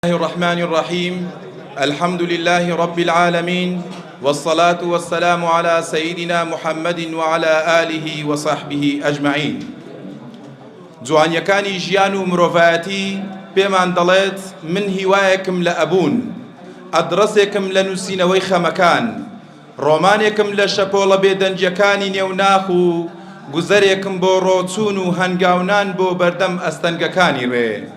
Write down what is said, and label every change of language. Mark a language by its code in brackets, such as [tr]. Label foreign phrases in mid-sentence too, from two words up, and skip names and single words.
[ar] الله الرحمن الرحيم الحمد لله رب العالمين والصلاة والسلام على سيدنا محمد وعلى آله وصحبه أجمعين. [ckb] جوانیەکانی ژیان و مرۆڤایەتی پێمان دەڵێت من هیوایەکم لە ئەبوون، ئەدرەسێکم لە نووسینەوەی خەمەکان، ڕۆمانێکم لە شەپۆڵە بێدەنجەکانی نێوناخ و گوزەرێکم بۆ ڕۆچوون و هەنگاونان بۆ بەردەم ئەستەنگەکانی ڕێ.